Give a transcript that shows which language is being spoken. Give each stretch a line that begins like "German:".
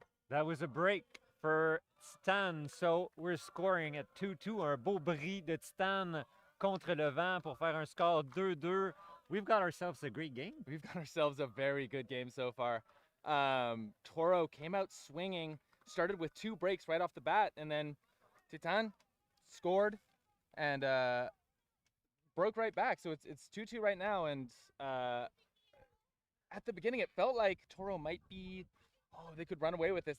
English: That was a break for Titane. So we're scoring at 2-2.
French: Un beau bris de Titane contre le vent pour faire un score 2-2.
English: We've got ourselves a great game. We've got ourselves a very good game so far. Toro came out swinging, started with 2 breaks right off the bat, and then Titane scored and broke right back. So it's 2-2 right now, and at the beginning it felt like Toro might be, they could run away with this.